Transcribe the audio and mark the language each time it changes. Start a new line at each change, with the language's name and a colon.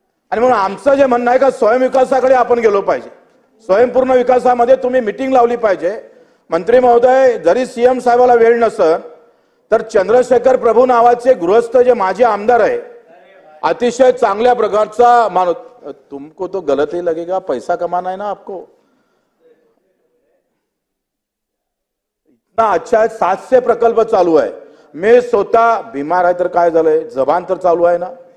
Marathi: आणि म्हणून आमचं जे म्हणणं आहे का स्वयंविकासाकडे आपण गेलो पाहिजे. स्वयंपूर्ण विकासामध्ये तुम्ही मिटिंग लावली पाहिजे. मंत्री महोदय, जरी सीएम साहेबाला वेळ नसेल तर चंद्रशेखर प्रभू नावाचे गृहस्थ जे माजी आमदार आहे, अतिशय चांगल्या प्रकारचा माणूस.
Hindi: तुमको तो गलत ही लगेगा, पैसा कमाना है ना आपको. इतना अच्छा
Marathi: 700 प्रकल्प चालू आहे. मी स्वतः बीमार आहे तर काय झालंय, जबान तर चालू आहे ना.